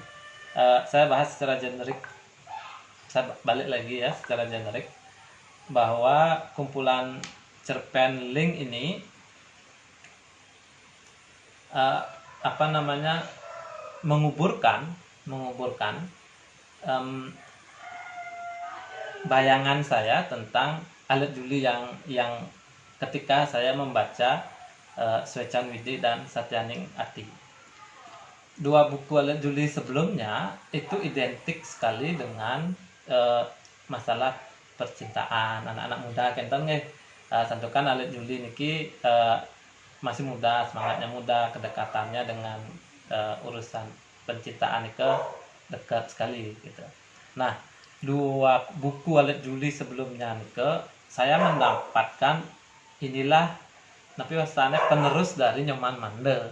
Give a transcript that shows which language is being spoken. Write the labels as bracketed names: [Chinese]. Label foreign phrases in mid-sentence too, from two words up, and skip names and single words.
[Indonesian] Saya bahas secara generik, saya balik lagi ya secara generik bahwa kumpulan cerpen Link ini menguburkan bayangan saya tentang Alit Juli yang ketika saya membaca Swecan Widi dan Satyaning Ati. Dua buku Alit Juli sebelumnya itu identik sekali dengan masalah percintaan anak-anak muda [Balinese] kenten nggih. [Indonesian] Santukan Alit Juli niki masih muda, semangatnya muda, kedekatannya dengan urusan percintaan itu dekat sekali gitu. Nah, dua buku Alit Juli sebelumnya nike saya mendapatkan inilah [Balinese] tapi wasane [Indonesian] penerus dari Nyoman Mandel.